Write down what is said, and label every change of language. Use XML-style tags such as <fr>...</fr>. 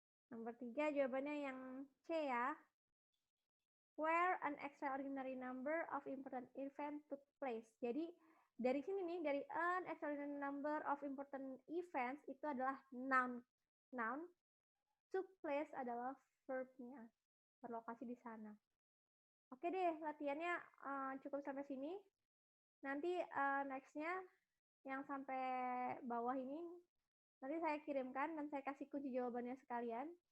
<id>Nomor 3 jawabannya yang C ya.</id> <en>Where an extraordinary number of important event took place.</en> <id>Jadi dari sini nih, dari</id> <en>an extraordinary number of important events</en> <id>itu adalah noun. Noun.</id> <en>Took place</en> <id>adalah verbnya. Berlokasi di sana. Oke deh, latihannya cukup sampai sini. Nanti nextnya yang sampai bawah ini nanti saya kirimkan dan saya kasih kunci jawabannya sekalian.</id>